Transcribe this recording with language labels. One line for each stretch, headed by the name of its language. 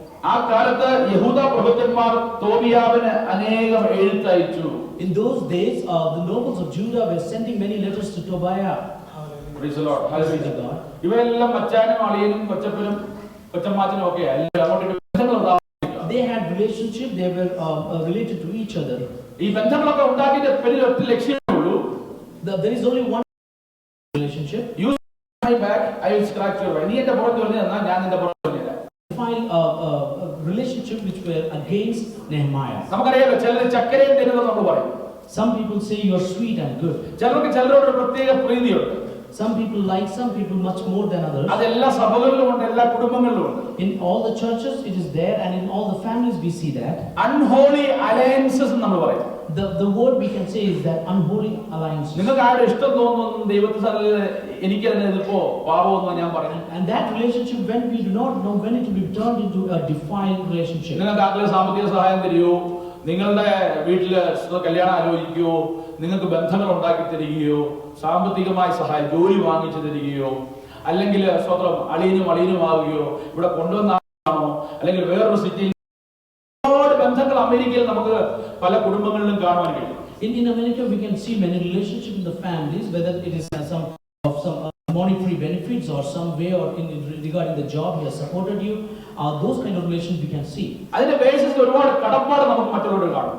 Malayalam: ആ കാലത്ത് യഹൂദ പ്രഭുക്കന്മാർ തോബിയാവിന് അനേകം എഴുത്തയച്ചു.
English: In those days, the nobles of Judah were sending many letters to Tobiah. Praise the Lord. Hallelujah.
Malayalam: ഇവരെല്ലാം മച്ചാനും അളിയനും കൊച്ചപ്പനും കൊച്ചമ്മാച്ചനും ഒക്കെ അങ്ങോട്ട്
English: they had relationship, they were related to each other.
Malayalam: ഈ ബന്ധങ്ങളൊക്കെ ഉണ്ടാക്കിയിട്ട് പിന്നിൽ ഒറ്റ ലക്ഷ്യമേ ഉള്ളൂ.
English: There is only one relationship. You my back, I will scratch your back.
Malayalam: നീ എന്റെ പുറത്ത് വന്ന് തന്നാൽ ഞാൻ നിന്റെ പുറത്ത് വന്ന് തരാം.
English: Find a relationship which were against Nehemiah.
Malayalam: നമുക്കറിയാലോ, ചിലർ ചക്കരയും തരുന്നത് നമ്മൾ പറയും.
English: Some people say you are sweet and good.
Malayalam: ചിലർക്ക് ചിലരോട് ഒരു പ്രത്യേക പ്രീതിയുണ്ട്.
English: Some people like some people much more than others.
Malayalam: അതെല്ലാ സഭകളിലും ഉണ്ട്, എല്ലാ കുടുംബങ്ങളിലും ഉണ്ട്.
English: In all the churches it is there, and in all the families we see that.
Malayalam: Unholy alliances എന്ന് നമ്മൾ പറയും.
English: The word we can say is that unholy alliance.
Malayalam: നിങ്ങൾക്ക് ആരുടെ ഇഷ്ടം തോന്നുന്നു ദൈവത്തിൽ എനിക്ക് അതിനെ ഇതിപ്പോ പാപമെന്ന് ഞാൻ പറഞ്ഞു.
English: And that relationship, when we do not know when it will be turned into a defiled relationship.
Malayalam: നിങ്ങൾക്ക് ആർക്കെങ്കിലും സാമ്പത്തിക സഹായം തരുമോ, നിങ്ങളുടെ വീട്ടില് കല്യാണം ആലോചിക്കുകയോ, നിങ്ങൾക്ക് ബന്ധങ്ങൾ ഉണ്ടാക്കി തരികയോ, സാമ്പത്തികമായ സഹായം ജോലി വാങ്ങിച്ചു തരികയോ, അല്ലെങ്കിൽ സ്വന്തം അളിയനും ആവുകയോ, ഇവിടെ കൊണ്ടുവന്നാണോ, അല്ലെങ്കിൽ വേറൊരു സിറ്റിയിൽ ഒരുപാട് ബന്ധങ്ങൾ അമേരിക്കയിൽ നമുക്ക് പല കുടുംബങ്ങളിലും കാണുവാൻ കഴിയും.
English: In America we can see many relationships in the families, whether it is some monetary benefits or some way, or regarding the job he has supported you, those kind of relations we can see.
Malayalam: അതിന്റെ ബേസിസിൽ ഒരുപാട് കടപ്പാട് നമുക്ക് മറ്റുള്ളവരോട് കാണും.